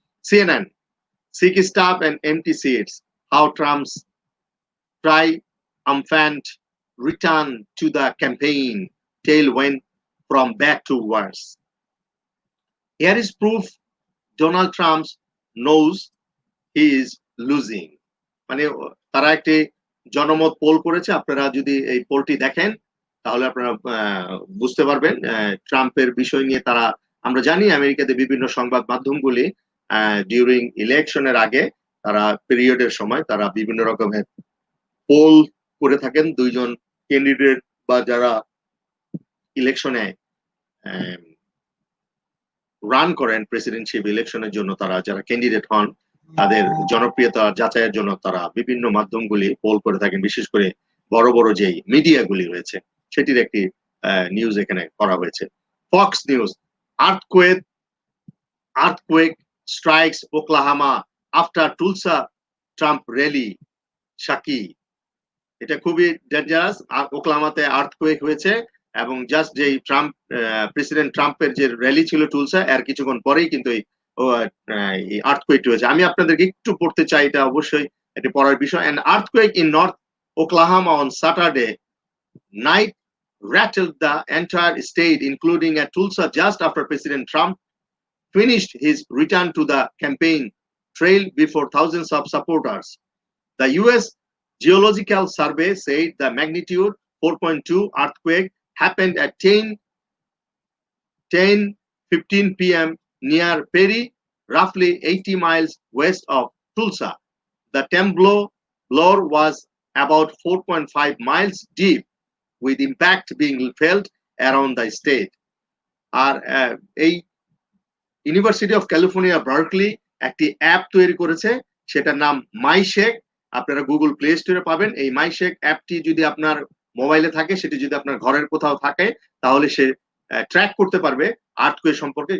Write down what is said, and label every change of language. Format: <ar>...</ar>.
<en>CNN, sick staff and empty seats, how Trump's triumphant return to the campaign tail went from bad to worse. Here is proof Donald Trump knows he is losing.</en> <bn>মানে তারা একটি জনমত pole করেছে। আপনারা যদি এই পোলটি দেখেন তাহলে আপনারা বুঝতে পারবেন ট্রাম্পের বিষয় নিয়ে। তারা, আমরা জানি আমেরিকাতে বিভিন্ন সংবাদ মাধ্যমগুলি ডিউরিং ইলেকশনের আগে, তারা পিরিয়ডের সময় তারা বিভিন্ন রকমের পোল করে থাকেন। দুইজন ক্যান্ডিডেট বা যারা ইলেকশনে রান করেন প্রেসিডেন্টশিপ ইলেকশনের জন্য, তারা যারা ক্যান্ডিডেট হন তাদের জনপ্রিয়তা যাচাইয়ের জন্য তারা বিভিন্ন মাধ্যমগুলি পোল করে থাকেন, বিশেষ করে বড় বড় যেই মিডিয়াগুলি রয়েছে সেটির একটি নিউজ এখানে করা হয়েছে।</bn> <en>Fox News, earthquake strikes Oklahoma after Tulsa Trump rally shaky.</en> <bn>এটা খুবই ডেঞ্জারাস। ওকলাহামাতে আর্থকুয়েক হয়েছে এবং জাস্ট যেই প্রেসিডেন্ট ট্রাম্পের যে র্যালি ছিল টুলসা, এর কিছুক্ষণ পরেই কিন্তু এই আর্থকুয়েক হয়েছে। আমি আপনাদেরকে একটু পড়তে চাই, এটা অবশ্যই এটি পড়ার বিষয়।</bn> <en>An earthquake in North Oklahoma on Saturday night rattled the entire state, including at Tulsa, just after President Trump finished his return to the campaign trail before thousands of supporters. The U.S. Geological Survey said the magnitude 4.2 earthquake happened at 10:15 p.m. near Perry, roughly 80 miles west of Tulsa. The temblor was about 4.5 miles deep, with impact being felt around the state.</en> <bn>আর এই university of California Berkeley একটি app তৈরি করেছে, সেটার নাম মাইশেক। আপনারা Google play স্টোরে পাবেন। এই মাইশেক অ্যাপটি যদি আপনার মোবাইলে থাকে, সেটি যদি আপনার ঘরের কোথাও থাকে, তাহলে সে ট্র্যাক করতে পারবে আর্থকুয়েক সম্পর্কে।</bn>